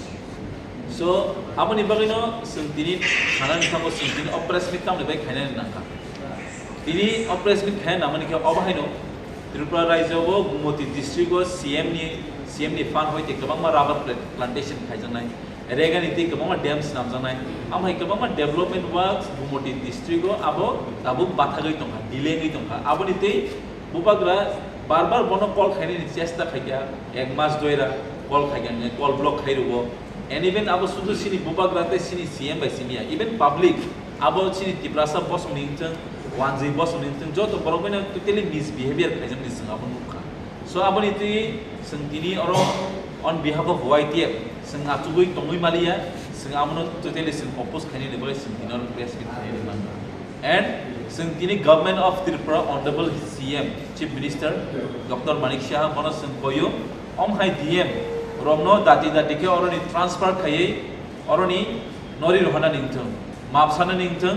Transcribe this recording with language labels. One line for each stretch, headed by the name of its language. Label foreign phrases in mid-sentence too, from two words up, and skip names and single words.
Kok Borok: so amoni bagino sintini khana ni thambo sintini operation kam le bai khaina nangka tini operation khaina namani ke obahaino Tripura Raijawo Gumoti District go CM ni fan hoite kabangma
English: rubber plantation
Kok Borok: khaijangnai regan iti kabangma dams namjangnai amhai kabangma
English: development works
Kok Borok: Gumoti District go abo bathagai tongha delay ngai tongha aboni tei bubagra barbar bono call khaini ni chesta khaigya ek mas doira call khaigya
English: call block
Kok Borok: khairugo
English: and even
Kok Borok: abo sudu sini bubagra te sini CM by simia even public abo sini tiprasa boss ningchang wanzi boss ningchang joto borobena
English: totally misbehavior
Kok Borok: khaijam ni sing abo nukha so aboni ti singtini oro
English: on behalf of YTF
Kok Borok: sing atugui tongui malia sing amono totally sing oppose khani ne boy singtini oro
English: press kit
Kok Borok: khani ne
English: man and
Kok Borok: singtini
English: government of Tripura honorable CM chief minister Dr.
Kok Borok: Manik Shah mono sing koyo om hai DM romno dati ke oroni transfer khaye oroni nori rohana ningthang mapsana ningthang